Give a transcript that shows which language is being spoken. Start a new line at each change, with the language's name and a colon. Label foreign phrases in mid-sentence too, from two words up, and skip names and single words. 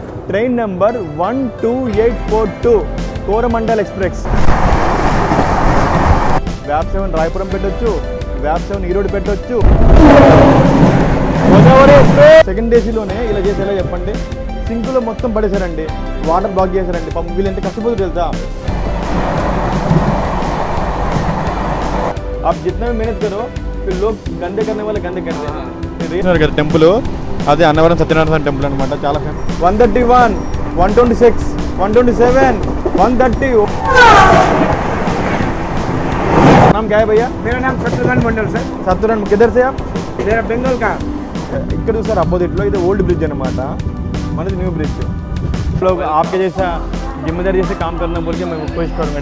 English: train number
Telugu: 12842 కోరమండల్ ఎక్స్ప్రెస్. వ్యాప్ 7 రాయపురం పెట్టొచ్చు, వ్యాప్ 7 ఈరోడ్ పెట్టొచ్చు. గోదావరి ఎక్స్ప్రెస్
English: second AC
Telugu: ఇలా చేసేలా చెప్పండి. సింకులో మొత్తం పడేశారండి,
English: water block
Telugu: చేశారండి. పాపం వీళ్ళు ఎంత కష్టపోతుంది తెలుసా.
Hindi: आप जितना भी मेहनत करो फिर लोग गंदे करने वाले गंदे करते हैं.
Telugu: టెంపుల్ అదే అన్నవరం సత్యనారాయణ స్వామి టెంపుల్ అనమాట. చాలా 131, 126, 127, 130.
Hindi: नाम क्या है भैया? मेरा नाम शत्रुघ्न मंडल सर. शत्रुघ्न, किधर से आप? मेरा बंगाल का.
Telugu: ఇక్కడ చూసారు అపోజిట్లో ఇది
English: old bridge
Telugu: అనమాట, మనది
English: new bridge.
Hindi: लोग आपके जैसा जिम्मेदारी जैसे काम करना बोल के मैं कोशिश करूँगा.